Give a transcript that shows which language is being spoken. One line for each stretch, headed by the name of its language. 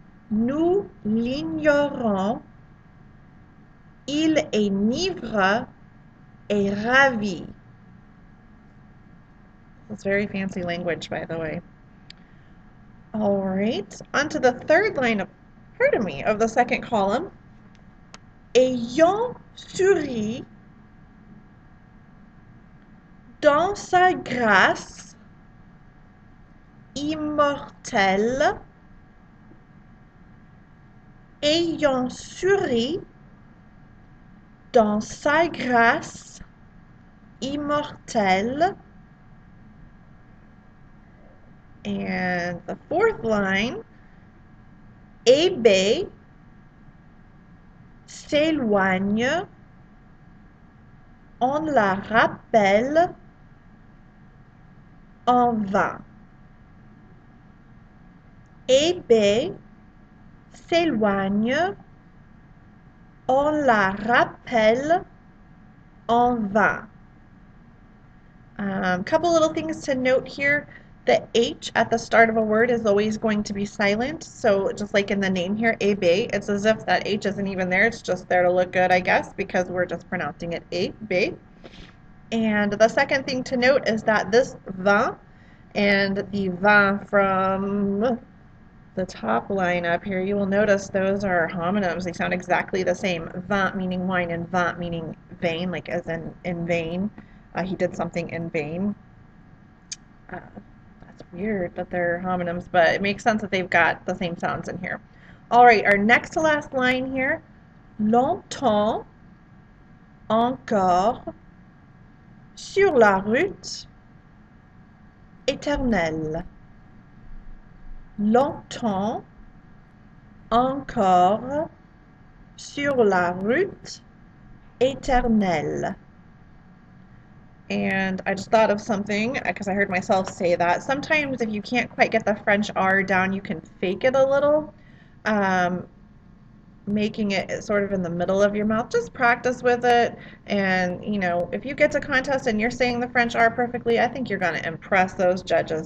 French: Nous l'ignorons. Il énivre et ravi.
English: That's very fancy language, by the way. All right, on to the third line of, of the second column.
French: Ayant souri dans sa grâce immortelle, ayant souri dans sa grâce immortelle.
English: And the fourth line,
French: Hébé s'éloigne, on la rappelle en vain. Hébé s'éloigne, on la rappelle en vain.
English: Couple little things to note here. The H at the start of a word is always going to be silent. So just like in the name here, Hébé, it's as if that H isn't even there. It's just there to look good, I guess, because we're just pronouncing it Hébé. And the second thing to note is that this vin and the vin from the top line up here, you will notice those are homonyms. They sound exactly the same. Vin meaning wine and vin meaning vain, like as in vain. He did something in vain. That's weird that they're homonyms, but it makes sense that they've got the same sounds in here. All right, our next to last line here.
French: Longtemps encore sur la route éternelle. longtemps encore sur la route éternelle.
English: And I just thought of something because I heard myself say that. Sometimes if you can't quite get the French R down, you can fake it a little, um, making it sort of in the middle of your mouth. Just practice with it. And, if you get to contest and you're saying the French R perfectly, I think you're going to impress those judges.